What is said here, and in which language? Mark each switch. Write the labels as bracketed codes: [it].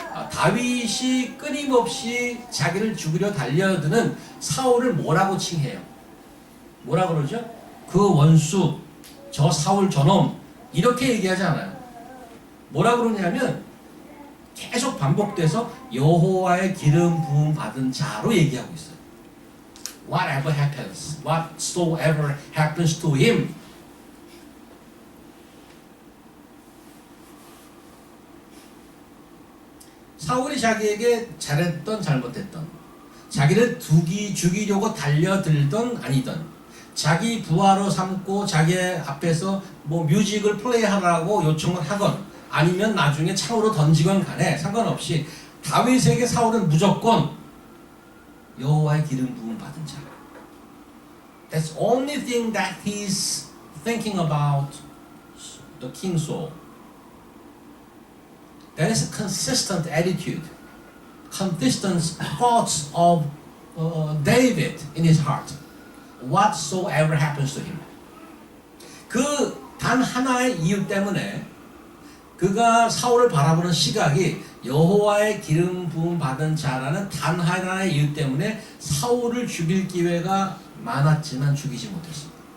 [ko] 다윗이 끊임없이 자기를 죽이려 달려드는 사울을 뭐라고 칭해요? 뭐라 그러죠? 그 원수, 저 사울 저놈 이렇게 얘기하지 않아요. 뭐라 그러냐면 계속 반복돼서 여호와의 기름 부음 받은 자로 얘기하고 있어요. [en] Whatever happens, whatsoever happens to him. [ko] 사울이 자기에게 잘했던 잘못했던, 자기를 죽이려고 달려들던 아니던, 자기 부하로 삼고 자기 앞에서 뭐 뮤직을 플레이하라고 요청을 하건 아니면 나중에 창으로 던지건 간에 상관없이 다윗에게 사울은 무조건 여호와의 기름 부음 받은 자. [en] That's only thing that he's thinking about the king Saul. That is a consistent attitude, consistent thoughts of David in his heart. Whatsoever happens to him. [ko] 그 단 하나의 이유 때문에 그가 사울을 바라보는 시각이 여호와의 기름 부음 받은 자라는 단 하나의 이유 때문에 사울을 죽일 기회가 많았지만 죽이지 못했습니다.